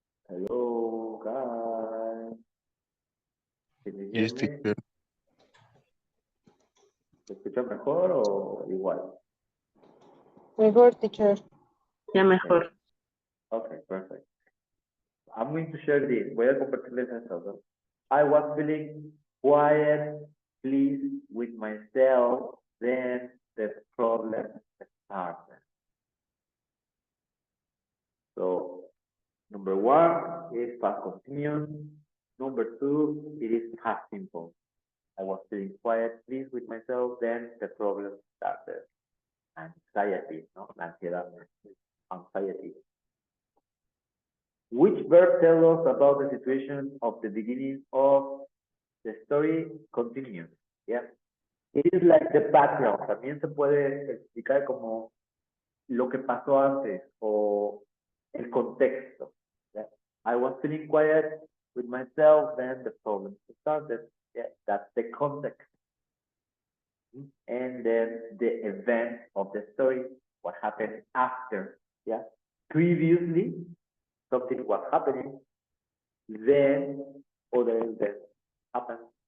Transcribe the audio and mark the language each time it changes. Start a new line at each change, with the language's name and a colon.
English: Hello, guys. Can you hear Yes, me? teacher.
Spanish: ¿Se escucha mejor o igual? Mejor, teacher. Ya mejor.
English: Okay, perfect. I'm going to share this.
Spanish: Voy a compartirles esto, ¿no?
English: I was feeling quiet, pleased with myself, then the problem started. So, number one is past continuous. Number two, it is past simple. I was feeling quiet, pleased with myself, then the problem started.
Spanish: Anxiety, no? La ansiedad, anxiety.
English: Which verb tells us about the situation of the beginning of the story continues? Yeah. It is like the background.
Spanish: También se puede explicar como lo que pasó antes o el contexto.
English: Yeah. I was feeling quiet with myself, then the problem started. Yeah, that's the context. And then the event of the story, what happened after. Yeah. Previously, something was happening, then other events happened.